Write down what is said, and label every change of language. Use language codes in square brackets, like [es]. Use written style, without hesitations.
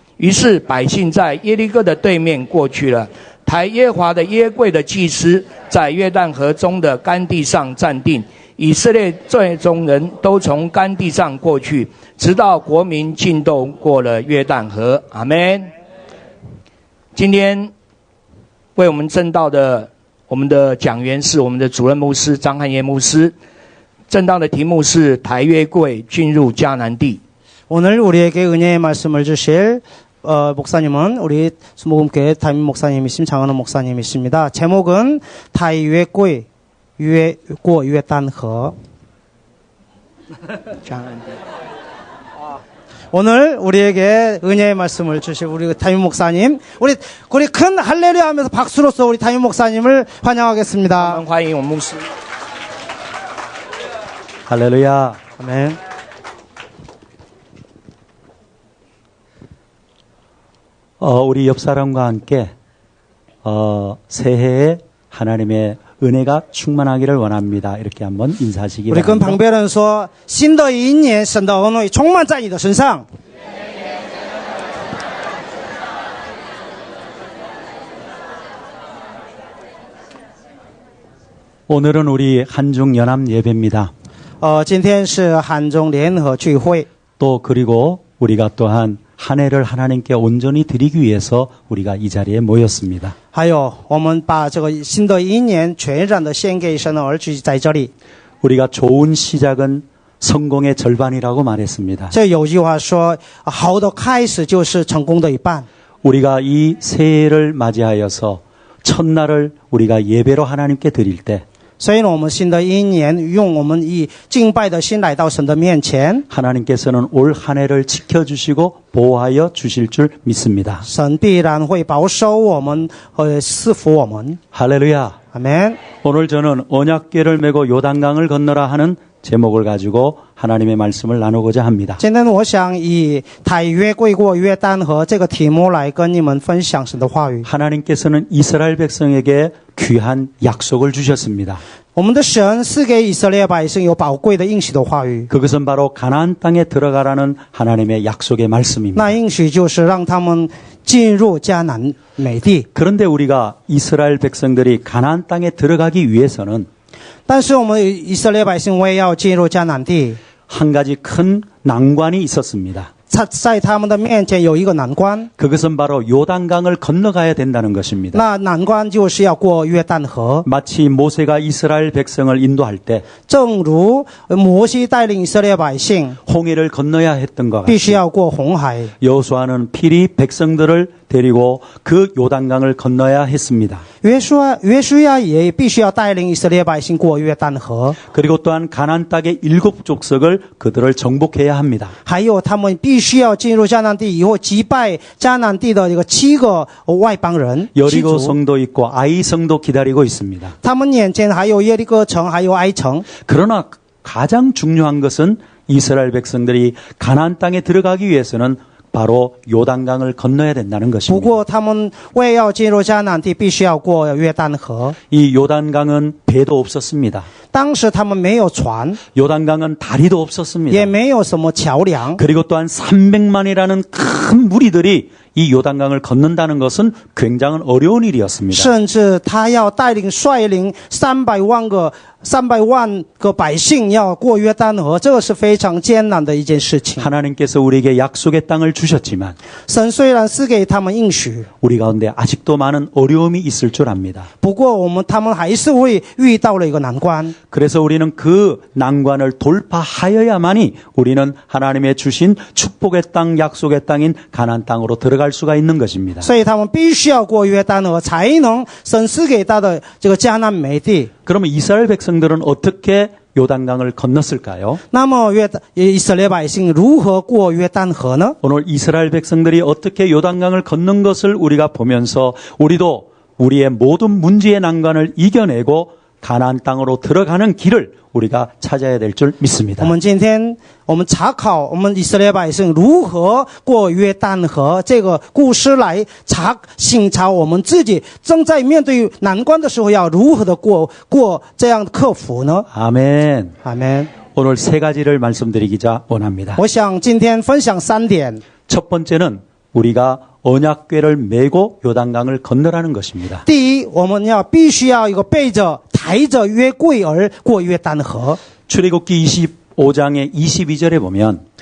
[zh] 于是百姓在耶利哥的对面过去了。抬耶和华的约柜的祭司在约旦河中的干地上站定，以色列最中人都从干地上过去，直到国民尽都过了约旦河。阿们。今天为我们证道的我们的讲员是我们的主任牧师张汉业牧师。证道的题目是抬约柜进入迦南地。 [ko] 오늘 우리에게 은혜의 말씀을 주실 목사님은 우리 수목음교회 담임 목사님이신 장은호 목사님이십니다. 제목은 [zh] 타이웨꼬이 유에단허. [ko] 오늘 우리에게 은혜의 말씀을 주실 우리 담임 목사님, 우리 큰 할렐루야 하면서 박수로서 우리 담임 목사님을 환영하겠습니다. [zh] 欢迎我们牧师。 [ko] 할렐루야. 아멘. 우리 옆 사람과 함께 새해에 하나님의 은혜가 충만하기를 원합니다. 이렇게 한번 인사하시기 바랍니다. [zh] 我跟旁边人说，新的一年，神的恩惠充满在你的身上。 [ko] 오늘은 우리 한중 연합 예배입니다. [zh] 今天是韩中联合聚会。 [ko] 또 그리고 우리가 또한 한 해를 하나님께 온전히 드리기 위해서 우리가 이 자리에 모였습니다. [zh] 还有，我们把这个新的一年全然的献给神的儿子在这里。 [ko] 우리가 좋은 시작은 성공의 절반이라고 말했습니다. [zh] 这有句话说，好的开始就是成功的一半。 [ko] 우리가 이 새해를 맞이하여서 첫날을 우리가 예배로 하나님께 드릴 때 [zh] 所以呢，我们新的一年用我们以敬拜的心来到神的面前， [ko] 하나님께서는 올 한 해를 지켜주시고 보호하여 주실 줄 믿습니다. [zh] 神必然会保守我们和赐福我们。 [ko] 할렐루야. 아멘。 오늘 저는 언약궤를 메고 요단강을 건너라 하는 제목을 가지고 하나님의 말씀을 나누고자 합니다. [zh] 今天我想以太约归过约旦河这个题目来跟你们分享神的话语。 [ko] 하나님께서는 이스라엘 백성에게 귀한 약속을 주셨습니다. [zh] 我们的神是给以色列百姓有宝贵的应许的话语， [ko] 그것은 바로 가나안 땅에 들어가라는 하나님의 약속의 말씀입니다. [zh] 那应许就是让他们进入迦南美地。 [ko] 그런데 우리가 이스라엘 백성들이 가나안 땅에 들어가기 위해서는 [zh] 但是我们以色列百姓为要进入迦南地， [ko] 한 가지 큰 난관이 있었습니다. [zh] 在他们的面前有一个难关， [ko] 그것은 바로 요단강을 건너가야 된다는 것입니다. [zh] 那难关就是要过约旦河。 [ko] 마치 모세가 이스라엘 백성을 인도할 때 [zh] 正如摩西带领以色列百姓 [ko] 홍해를 건너야 했던 것 [zh] 必须 [ko] 같이 [zh] 要过红海， [ko] 여호수아는 필히 백성들을 데리고 그 요단강을 건너야 했습니다. [zh] 约书亚也必须要带领以色列百姓过约旦河， [ko] 그리고 또한 가나안 땅의 7족속을 그들을 정복해야 합니다. [zh] 还有他们必须要进入迦南地以后击败迦南地的这个7个外邦人。 [ko] 여리고 [zh] 7族 [ko] 성도 있고 아이 성도 기다리고 있습니다. [zh] 他们眼前还有耶利哥城，还有哀城。 [ko] 그러나 가장 중요한 것은 이스라엘 백성들이 가나안 땅에 들어가기 위해서는 바로 요단강을 건너야 된다는 [zh] 不 [ko] 것입니다. [zh] 过他们为要进入迦南地，必须要过约旦河。 [ko] 이 요단강은 배도 없었습니다. [zh] 当时他们没有船， [ko] 요단강은 다리도 없었습니다. [zh] 也没有什么桥梁， [ko] 그리고 또한 300만이라는 큰 무리들이 이 요단강을 건넌다는 것은 굉장히 어려운 일이었습니다. [zh] 甚至他要带领率领300万个百姓要过约旦河，这个是非常艰难的一件事情。 [ko] 하나님께서 우리에게 약속의 땅을 주셨지만 [zh] 神虽然是给他们应许， [ko] 우리 가운데 아직도 많은 어려움이 있을 줄 압니다. [zh] 不过他们还是会遇到了一个难关。 [ko] 그래서 우리는 그 난관을 돌파하여야만이 우리는 하나님의 주신 축복의 땅, 약속의 땅인 가나안 땅으로 들어갈 수가 있는 것입니다. [zh] 所以他们必须要过约旦河，才能神赐给他的这个迦南美地。 [ko] 그러면 이스라엘 백성들은 어떻게 요단강을 건넜을까요? [zh] 那么以色列百姓如何过约旦河呢？ [ko] 오늘 이스라엘 백성들이 어떻게 요단강을 건넌 것을 우리가 보면서 우리도 우리의 모든 문제의 난관을 이겨내고 가나안 땅으로 들어가는 길을 우리가 찾아야 될 줄 믿습니다. [zh] 我们今天查考我们以色列百姓如何过约旦河这个故事来省察我们自己正在面对难关的时候要如何的过这样的克服呢？ [ko] 아멘. [zh] 阿们。 [ko] 오늘 세 가지를 말씀드리기자 원합니다. [zh] 我想今天分享3点。 [ko] 첫 번째는 우리가 언약궤를 메고 요단강을 건너라는 것입니다. [zh] 第一，我们必须要一个背着抬着约柜而过约旦河。 [ko] 출애굽기 25장의 22절에 보면